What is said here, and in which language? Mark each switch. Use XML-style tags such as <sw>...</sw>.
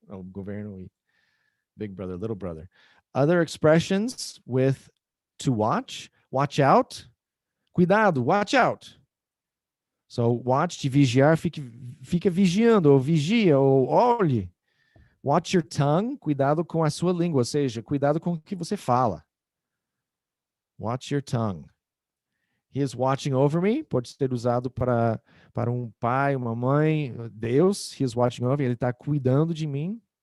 <pt>O governo e Big Brother, Little Brother.</pt> <en>Other expressions with to watch. Watch out. Cuidado, watch out.</en> <pt>So, watch, de vigiar, fica vigiando, ou vigia, ou olhe.</pt> <en>Watch your tongue,</en> <pt>cuidado com a sua língua, ou seja, cuidado com o que você fala. Watch your tongue.</pt> <en>He is watching over me,</en> <pt>pode ser usado para um pai, uma mãe, Deus. He is watching over me, ele está cuidando de mim.</pt>